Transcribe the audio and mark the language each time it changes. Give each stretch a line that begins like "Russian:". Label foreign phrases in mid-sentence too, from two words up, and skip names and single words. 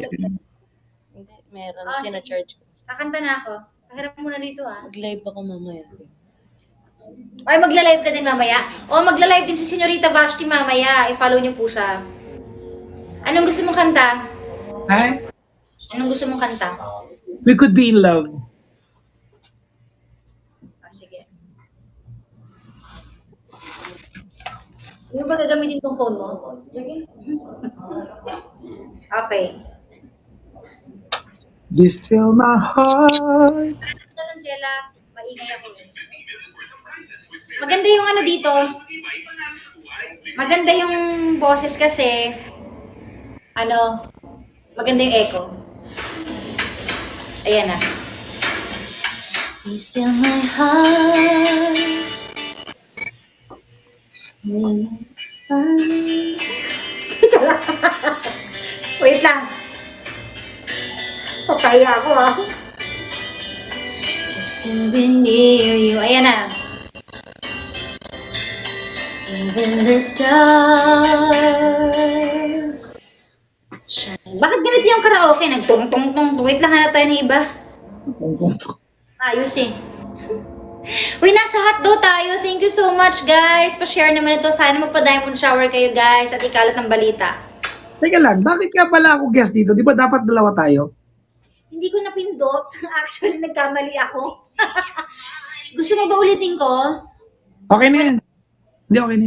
Filipino: Hindi, meron. Ah, Sina-charge ko. Kakanta na ako. Pahiram mo na dito, ha? Mag-live ako mamaya. Ay, magla-live ka din mamaya? O, magla-live din si Senyorita Vashti mamaya. I-follow niyo po siya. Anong gusto mong kanta? Ay, Anong gusto mong kanta?
English: we could be in love.
Filipino: Sige. Ano ba gagamitin tong phone mo? Okay.
English: Be still my heart.
Filipino: Ito lang, Jella. Maingay ako. Maganda yung ano dito. Maganda yung boses kasi. Maganda yung echo. Ayan na.
English: Be still my heart. It's fine.
Filipino: Wait lang. Papaya ako, ah.
English: Just to be near you.
Filipino: Ayan na.
English: Even the stars shine.
Filipino: Bakit ganito yung karaoke? Nagtong-tong-tong. Wait lang, hanap tayo ng iba. Ayos eh. Uy, nasa hotdog tayo.
English: Thank you so much,
Filipino: guys. Pa-share naman ito. Sana magpa-
English: diamond shower
Filipino: kayo, guys. At ikalat ng balita. Teka lang, bakit nga pala ako guest dito? Di ba dapat dalawa tayo? Hindi ko napindot. Actually, nagkamali ako. Gusto mo ba ulitin ko? Okay na yan. Hindi, okay na yan.